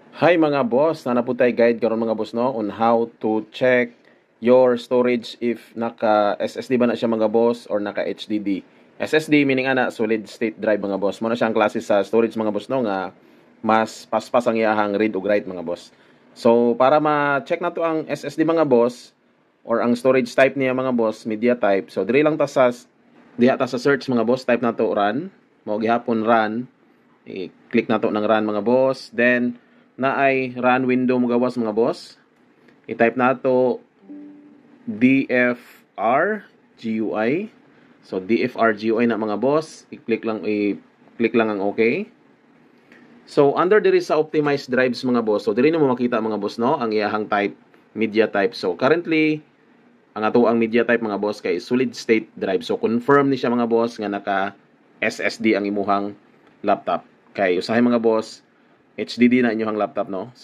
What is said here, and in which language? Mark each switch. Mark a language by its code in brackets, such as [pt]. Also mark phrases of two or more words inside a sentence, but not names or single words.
[ceb] Hi mga boss, na po tayo guide karon mga boss no [en] on how to check your storage [ceb] if naka SSD ba na siya mga boss or naka HDD. SSD meaning ana [en] solid state drive [ceb] mga boss. Mo na siyang klase sa storage mga boss no nga mas paspas ang iyahang read ug write mga boss. So para ma-check na to ang SSD mga boss or ang [en] storage type [ceb] niya mga boss, [en] media type. [ceb] So diri lang ta sa search mga boss, type na to run. Mo gihapon run. I-click na to ng run mga boss. Then na ay [en] run window [ceb] mo gawas mga boss. I-type na to DFR GUI. So DFR GUI na mga boss. I-click lang ang okay. So under diri sa [en] optimized drives [ceb] mga boss. So diri na mo makita mga boss no ang iyahang type, [en] media type. [ceb] So currently ang ato ang [en] media type [ceb] mga boss kay [en] solid state drive. [ceb] So confirm ni siya mga boss nga naka SSD ang imuhang laptop. Kay usahay mga boss HDD na inyong laptop no. So